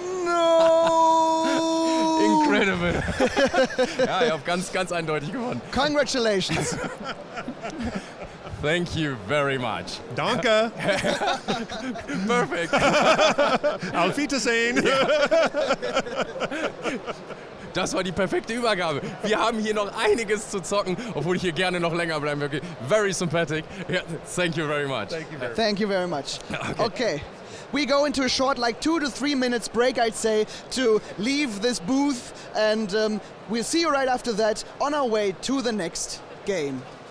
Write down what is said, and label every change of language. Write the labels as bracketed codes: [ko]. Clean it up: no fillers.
[en] No! Incredible. [de] Ja, ihr habt ganz, ganz eindeutig gewonnen. [en] Congratulations. Thank you very much. [de] Danke. [en] Perfect. [de] Auf Wiedersehen. Das war die perfekte Übergabe. Wir haben hier noch einiges zu zocken, obwohl ich hier gerne noch länger bleiben würde. [en] Very sympathetic. Yeah, thank you very much. Thank you very much. Okay. We go into a short, like 2 to 3 minutes break, I'd say, to leave this booth, and we'll see you right after that on our way to the next game.